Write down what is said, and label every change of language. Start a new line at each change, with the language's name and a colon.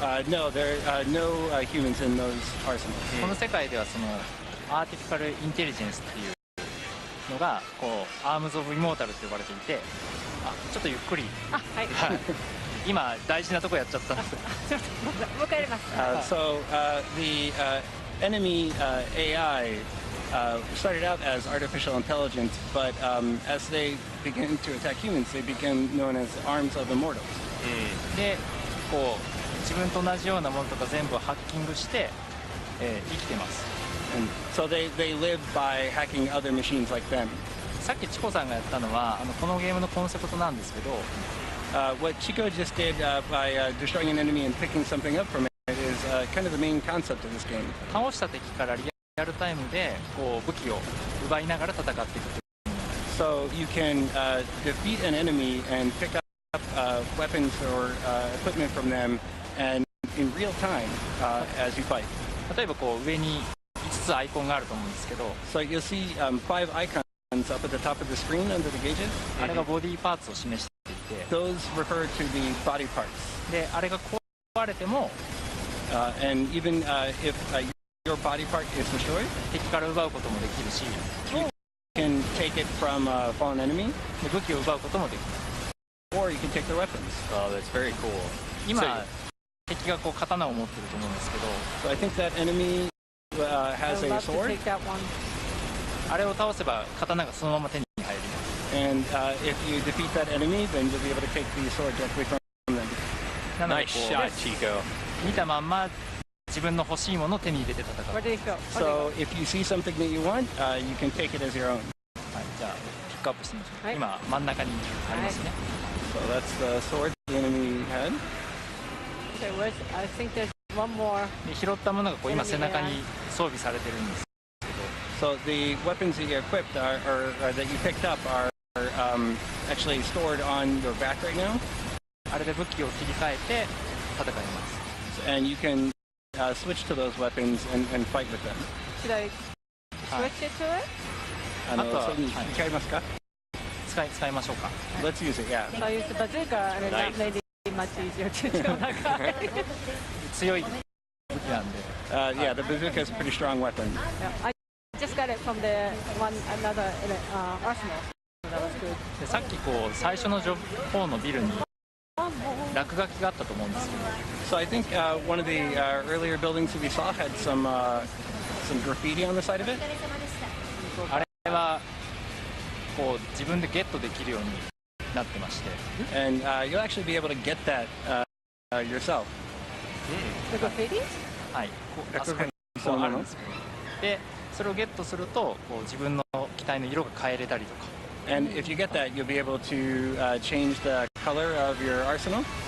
English: No, there are no humans in those arsenals.
Japanese: この世界ではそのアーティフィカルインテリジェンスっていうのがこうアームズ・オブ・イモータルと呼ばれていて、ちょっとゆっくり。今大事なとこやっちゃったんです。もう一回やります。
English: So the enemy AI started out as artificial intelligence, but as they begin to attack humans, they become known as arms of immortals.
Japanese: で、こう自分と同じようなものとか全部ハッキングして、生きてます。
English: And so they live by hacking other machines like them.
Japanese: さっきチコさんがやったのはこのゲームのコンセプトなんですけど。
English: What Chico just did by destroying an enemy and picking something up from it is kind of the main concept of this game.
Japanese: 倒した敵からリアルタイムでこう武器を奪いながら戦っていく。
English: So you can defeat an enemy and pick up weapons or equipment from them, and in real time as you fight.
Japanese: 例えばこう上に5つアイコンがあると思うんですけど。
English: So you'll see 5 icons up at the top of the screen under the gauges.
Japanese: あれがボディパーツを示して。
English: Those refer to the body parts.
Japanese: で、あれが壊れても、
English: and even if your body part is destroyed,
Japanese: 敵から奪うこともできるし、
English: you can take it from a fallen enemy.
Japanese: で武器を奪うこともできる。
English: Or you can take their weapons. Oh, that's very cool.
Japanese: 今、敵がこう刀を持ってると思うんですけど、
English: So I think that enemy has a sword.
Japanese: あれを倒せば刀がそのまま手に入ります。
English: And if you defeat that enemy, then you'll be able to take the sword directly from them. Nice shot, Chico.
Japanese: 見たまんま自分の欲しいものを手に入れて戦う。
English: So if you see something that you want, you can take it as your own.
Japanese: はい、じゃあピックアップしてみましょう。今真ん中にありますね。
English: So that's the sword the enemy had. I think there's one more.
Japanese: で拾ったものがこう今背中に装備されてるんですけど。
English: So the weapons that you equipped or that you picked up are actually stored on your back right now.
Japanese: あれで武器を切り替えて戦います。
English: And you can switch to those weapons and fight with them. Should I switch it to it?
Japanese: それに使いますか？使いましょうか。
English: Let's use it, yeah. So I use the bazooka and that made it much easier to kill that guy.
Japanese: 強い武器なんで。
English: Yeah, the bazooka is a pretty strong weapon. I just got it from the another arsenal. That was good.
Japanese: でさっきこう最初の方のビルに落書きがあったと思うんですけど。
English: So I think one of the earlier buildings that we saw had some graffiti on the side of it.
Japanese: あれはこう自分でゲットできるようになってまして。
English: And you'll actually be able to get that yourself. The graffiti?
Japanese: はい。あそこにそうあるんですよ。で、それをゲットするとこう自分の機体の色が変えれたりとか。
English: And if you get that, you'll be able to change the color of your arsenal.